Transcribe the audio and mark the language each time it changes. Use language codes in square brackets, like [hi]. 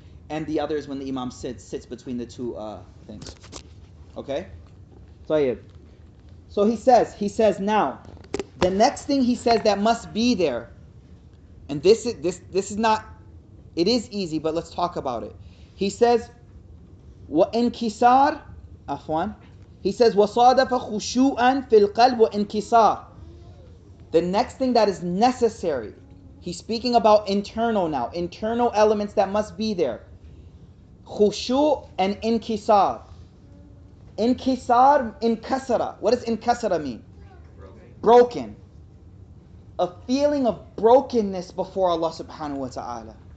[en] And the other is when the imam sits between the two things. Okay? So he says now, the next thing he says that must be there, and this is not, it is easy, but let's talk about it. He says, [ar] وَإِنْكِسَارٍ عفوا. [en] He says, [ar] وَصَادَفَ خُشُوعًا فِي الْقَلْبِ وَإِنْكِسَارٍ. [en] The next thing that is necessary, he's speaking about internal now, internal elements that must be there. Khushu' and inkisar. Inkisar, inkasara. What does inkasara mean? Broken. A feeling of brokenness before Allah subhanahu wa ta'ala.